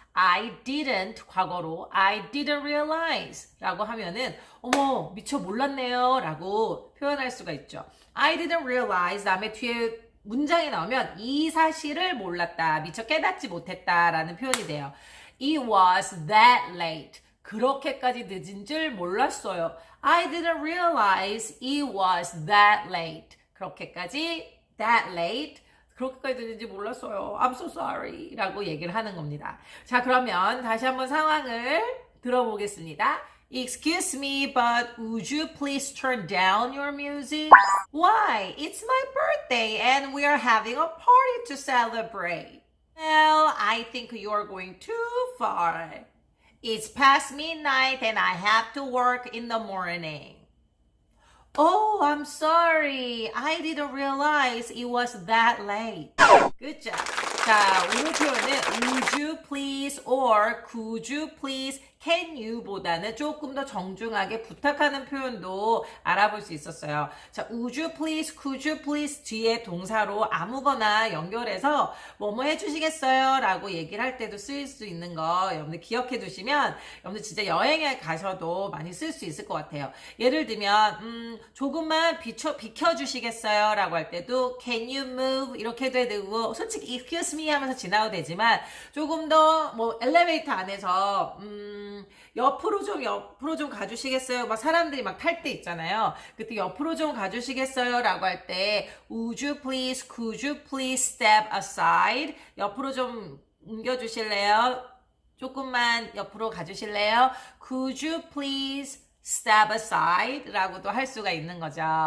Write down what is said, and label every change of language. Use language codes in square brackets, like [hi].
[ko] I didn't 과거로 [en] I didn't realize [ko] 라고 하면은 미처 몰랐네요 라고 표현할 수가 있죠. [en] I didn't realize [ko] 다음에 뒤에 문장이 나오면 이 사실을 몰랐다, 미처 깨닫지 못했다 라는 표현이 돼요. [en] It was that late. [ko] 그렇게까지 늦은 줄 몰랐어요. [en] I didn't realize it was that late. [ko] 그렇게까지 [en] that late. [ko] 그렇게까지 늦은지 몰랐어요. [en] I'm so sorry. [ko] 라고 얘기를 하는 겁니다. 자, 그러면 다시 한번 상황을 들어보겠습니다. [en] Excuse me, but would you please turn down your music? Why? It's my birthday and we are having a party to celebrate. Well, I think you're going too far. It's past midnight and I have to work in the morning. I'm sorry. I didn't realize it was that late. Good job. [ko] 자, 오늘 표현은 [en] would you please or could you please, can you [ko] 보다는 조금 더 정중하게 부탁하는 표현도 알아볼 수 있었어요. 자, [en] would you please, could you please [ko] 뒤에 동사로 아무거나 연결해서 뭐뭐 해주시겠어요? 라고 얘기를 할 때도 쓰일 수 있는 거 여러분들 기억해 두시면 여러분들 진짜 여행에 가셔도 많이 쓸 수 있을 것 같아요. 예를 들면 조금만 비켜주시겠어요? 라고 할 때도 [en] can you move [ko] 이렇게도 해도 되고 솔직히 [en] excuse me [ko] 하면서 지나도 되지만 조금 더 엘리베이터 안에서 옆으로 좀 가주시겠어요? 사람들이 탈 때 있잖아요. 그때 옆으로 좀 가주시겠어요? 라고 할 때 [en] would you please, could you please step aside? [ko] 옆으로 좀 옮겨주실래요? 조금만 옆으로 가주실래요? [en] Could you please step aside? [ko] 라고도 할 수가 있는 거죠.